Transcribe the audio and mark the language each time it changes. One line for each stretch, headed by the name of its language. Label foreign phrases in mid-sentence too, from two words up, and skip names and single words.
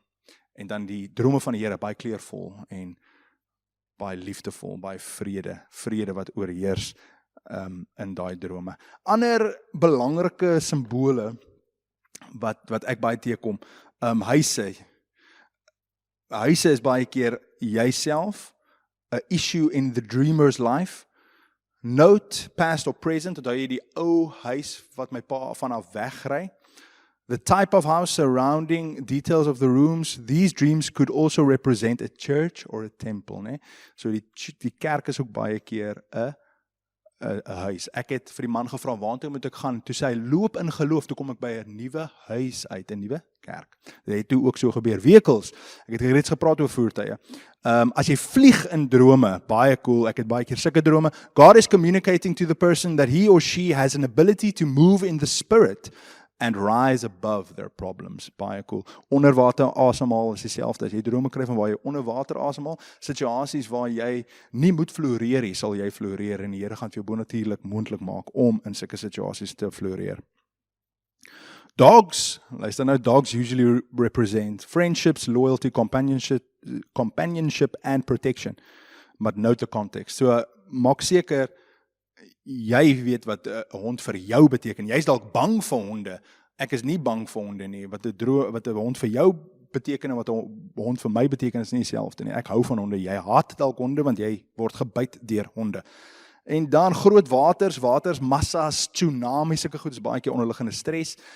Afrikaans: En dan die drome van die Here, baie kleurvol en baie liefdevol, baie vrede wat oorheers in daai drome. Ander belangrike simbole wat ek baie teekom, huise. Huise is baie keer jouself, 'n
English: issue in the dreamer's life. Note, past or present,
Afrikaans: onthou jy die ou huis wat my pa vanaf wegry.
English: The type of house surrounding details of the rooms, these dreams could also represent a church or a temple,
Afrikaans: né? So die kerk is ook baie keer 'n huis. Ek het vir die man gevra, waartoe moet ek gaan? Toe sê hy, loop in geloof, toe kom ek by 'n nuwe huis uit, 'n nuwe kerk. Dit het toe ook so gebeur. Vehicles, ek het reeds gepraat oor voertuie. As jy vlieg in drome, baie cool, ek het baie keer sulke drome.
English: God is communicating to the person that he or she has an ability to move in the spirit and rise above their problems.
Afrikaans: Baie cool. Onderwater asemhaal is dieselfde. As jy drome kry van waar jy onder water asemhaal, situasies waar jy nie moet floreer nie, sal jy floreer en die Here gaan vir jou bonatuurlik moontlik maak om in sulke situasies te floreer. Dogs, luister nou,
English: dogs usually represent friendships, loyalty, companionship and protection. But note the context.
Afrikaans: So maak seker jy weet wat 'n hond vir jou beteken. Jy's dalk bang vir honde. Ek is nie bang vir honde nie. Wat 'n hond vir jou beteken en wat 'n hond vir my beteken is nie dieselfde nie. Ek hou van honde. Jy haat dalk honde want jy word gebyt deur honde. En dan groot waters, massas, tsunamies, sulke goed is baie keer onderliggende stres.